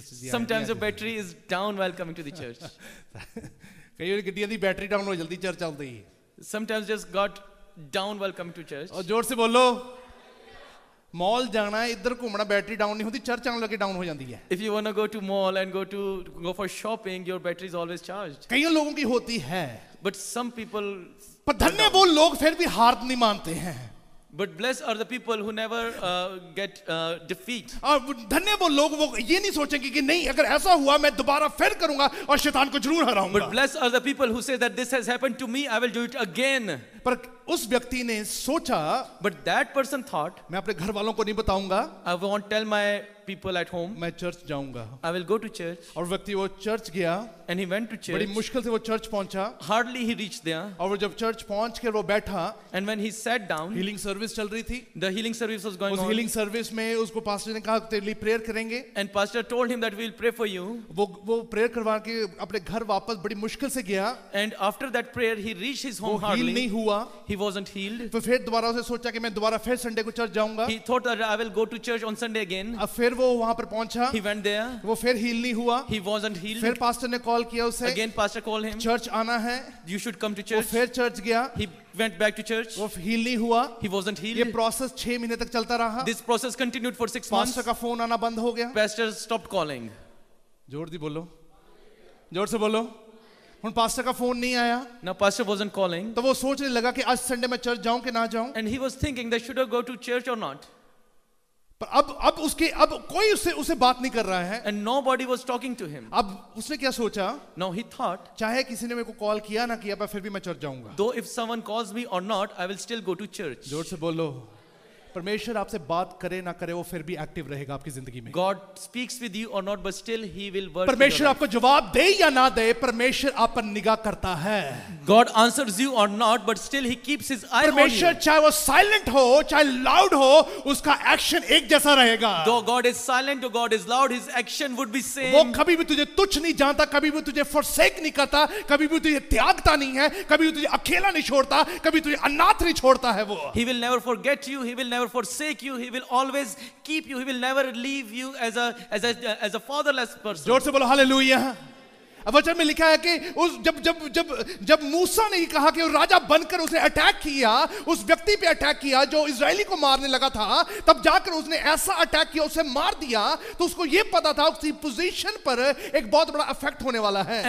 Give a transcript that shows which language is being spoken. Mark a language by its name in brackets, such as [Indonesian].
[English] Sometimes your battery is down while coming to the church. [Hindi] कई बारी गड्डियां दी battery down हो जाती चर्च आंदे ही। [English] Sometimes just got down while coming to church. [Hindi] और जोर से बोलो, मॉल जाना इधर घूमना बैटरी डाउन नहीं होती, चर्च आने लगे डाउन हो जाती है। [English] If you want to go to mall and go for shopping, your battery is always charged. [Hindi] कई लोगों की होती है, [English] but some people, [Hindi] पर धन्य वो लोग फिर भी हार नहीं मानते हैं। [English] But blessed are the people who never get defeat. [Hindi] और धन्य वो लोग वो ये नहीं सोचेंगे कि नहीं अगर ऐसा हुआ मैं दोबारा फिर करूंगा और शैतान को जरूर हराऊंगा। [English] But blessed are the people who say that this has happened to me, I will do it again. [Hindi] पर उस व्यक्ति ने सोचा, [English] but that person thought, [Hindi] मैं अपने घर वालों को नहीं बताऊंगा, [English] I won't tell my people at home, [Hindi] मैं चर्च जाऊंगा, [English] I will go to church. [Hindi] और व्यक्ति वो चर्च गया, [English] and he went to church. [Hindi] बड़ी मुश्किल से वो चर्च पहुंचा, [English] hardly he reached there, [Hindi] और वो जब चर्च पहुंच कर वो बैठा, [English] and when he sat down, [Hindi] healing service चल रही थी, [English] the healing service was going [Hindi] उस [English] on. [Hindi] हीलिंग सर्विस में उसको पास्टर ने कहा तेरे लिए प्रेयर करेंगे, [English] and pastor told him that we will pray for you. [Hindi] वो प्रेयर करवा के अपने घर वापस बड़ी मुश्किल से गया, [English] and after that prayer he reached his home hardly. [Hindi] Heal नहीं हुआ, [English] he wasn't healed. [Hindi] तो फिर दोबारा उसे सोचा कि मैं दोबारा फिर संडे को चर्च जाऊंगा, [English] he thought that I will go to church on Sunday again. [Hindi] अब फिर वो वहां पर पहुंचा, [English] he went there, [Hindi] वो फिर हील नहीं हुआ, [English] he wasn't healed. [Hindi] फिर पास्टर ने कॉल किया उसे, [English] again pastor called him, [Hindi] church आना है, [English] you should come to church. [Hindi] वो फिर चर्च गया, [English] he went back to church, [Hindi] वो हील नहीं हुआ, [English] he wasn't healed. [Hindi] ये प्रोसेस 6 महीने तक चलता रहा, [English] this process continued for 6 months. [Hindi] Pastor का फोन आना बंद हो गया, [English] pastor stopped calling. [Hindi] जोर दी बोलो, जोर से बोलो, उन पास्टर का फोन नहीं आया, [English] now pastor wasn't calling, [Hindi] तो वो सोचने लगा कि आज संडे में चर्च जाऊं कि ना जाऊं, [English] and he was thinking that should I go to church or not. [Hindi] पर अब कोई उसे बात नहीं कर रहा है, [English] and nobody was talking to him. [Hindi] अब उसने क्या सोचा, [English] now he thought, [Hindi] चाहे किसी ने मेरे को कॉल किया ना किया पर फिर भी मैं चर्च जाऊंगा, [English] though if someone calls me or not I will still go to church. [Hindi] जोर से बोलो, परमेश्वर आपसे बात करे ना करे वो फिर भी एक्टिव रहेगा आपकी जिंदगी में। [English] God speaks with you or not, but still He will work. [Hindi] परमेश्वर आपको जवाब दे या ना दे, परमेश्वर आप पर निगाह करता है। [English] God answers you or not, but still He keeps His eye on you. [Hindi] परमेश्वर चाहे वो साइलेंट हो चाहे लाउड हो, उसका एक्शन एक जैसा रहेगा। [English] Though God is silent or God is loud, His action would be same. [Hindi] वो कभी भी तुझे तुच्छ नहीं जानता, कभी भी तुझे forsake नहीं करता, कभी भी तुझे त्यागता नहीं है, कभी भी तुझे अकेला नहीं छोड़ता, कभी तुझे अनाथ नहीं छोड़ता है वो। [English] He will never forget you. He will never forsake you. He will always keep you. He will never leave you as a fatherless person. [Hindi] जोर से बोलो हालेलुया। अब वचन में लिखा है कि उस जब मूसा ने कहा कि राजा बनकर उसने अटैक किया, उस व्यक्ति पे अटैक किया जो इजरायली को मारने लगा था, तब जाकर उसने ऐसा अटैक किया, उसे मार दिया, तो उसको ये पता था उसकी पोजीशन पर एक बहुत बड़ा इफेक्ट होने वाला है।